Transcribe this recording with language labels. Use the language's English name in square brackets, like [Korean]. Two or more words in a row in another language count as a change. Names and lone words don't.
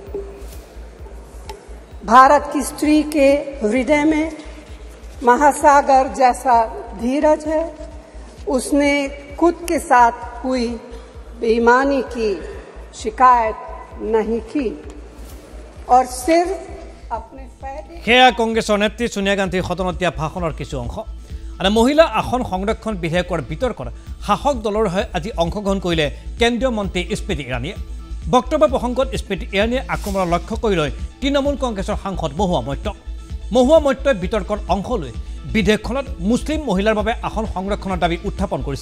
[Hindi] भारत की स्त्री के हृदय में महासागर जैसा धीरज है। उसने खुद के साथ हुई बेईमानी की शिकायत नहीं की और सिर्फ अपने फायदे। [Assamese] সেয়া কংগ্ৰেছৰ নেত্ৰী সোনিয়া গান্ধীৰ সদনত দিয়া ভাষণৰ কিছু অংশ। আৰু মহিলা আসন সংৰক্ষণ বিধেয়কৰ বিতৰ্কত শাসক দলৰ হৈ আজি অংশগ্ৰহণ কৰিলে কেন্দ্ৰীয় মন্ত্ৰী স্মৃতি ইৰাণীয়ে। বক্তব্য প্ৰসংগত স্মৃতি ইৰাণীয়ে আক্ৰমণৰ লক্ষ্য কৰি লৈ তৃণমূল কংগ্ৰেছৰ সাংসদ মহুৱা মৈত্ৰই বিতৰ্কৰ অংশ লৈ বিধেয়কখনত মুছলিম মহিলাৰ বাবে আসন সংৰক্ষণৰ দাবী উত্থাপন কৰিছিল।